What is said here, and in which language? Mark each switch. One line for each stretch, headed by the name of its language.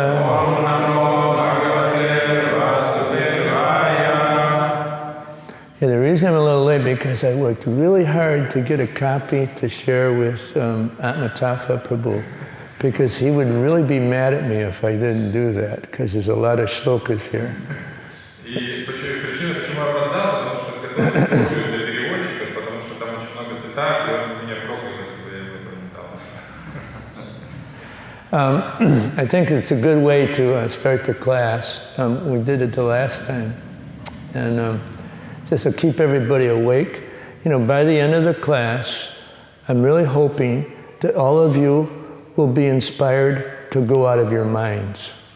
Sanskrit: Om Namo Bhagavate Vasudevaya.
English: Yeah, the reason I'm a little late because I worked really hard to get a copy to share with Atmatafa Prabhu, because he would really be mad at me if I didn't do that, because there's a lot of shlokas here.
Russian: И причина, почему я опоздал, потому что готовил для переводчика, потому что там очень много цитат, и он меня проклял, если бы я его это не дал.
English: I think it's a good way to start the class. We did it the last time. And just to keep everybody awake. You know, by the end of the class, I'm really hoping that all of you will be inspired to go out of your minds.